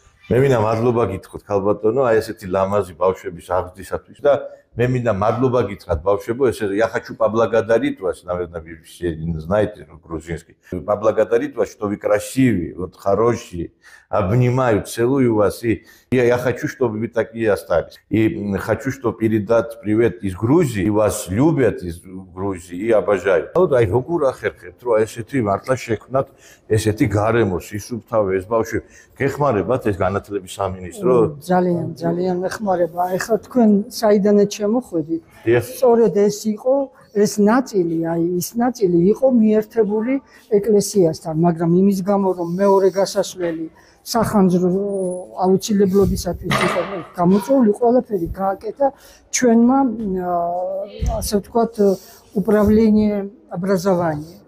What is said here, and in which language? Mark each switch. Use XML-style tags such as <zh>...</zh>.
<ka>მე მინდა მადლობა გითხრათ ქალბატონო, აი ესეთი ლამაზი ბავშვების აღზრდისათვის და მე მინდა мадლობა გითხრათ ბავშვებო, ესე</ka> <ru>я хочу поблагодарить вас, наверное, вы все знаете грузинский. Поблагодарить вас, что вы красивые, вот хорошие. Обнимаю, целую вас и я хочу, чтобы вы такие остались. И хочу, чтобы передать привет из Грузии, и вас любят из Грузии и обожают. Вот</ru> <ka>ай როგორ ახერხებთ, რომ ესეთი მართლა შექმნათ ესეთი გარემოს, ისუფთავე ეს ბავშვი. გეხმარებათ ეს განათლების სამინისტრო? ძალიან მეხმარება. ეხლა თქვენ საიდანაც შემოხვედით. სწორედ ეს იყო ეს ნაწილი, აი ის ნაწილი იყო მიერთებული ეკლესიასთან, მაგრამ იმის გამო რომ მეორე გასასვლელი სახანძრო აუცილებლობისათვის იყო გამოწვეული, ყველაფერი გააკეთა ჩვენმა ასე ვთქვათ</ka> <ru>управление образования.</ru>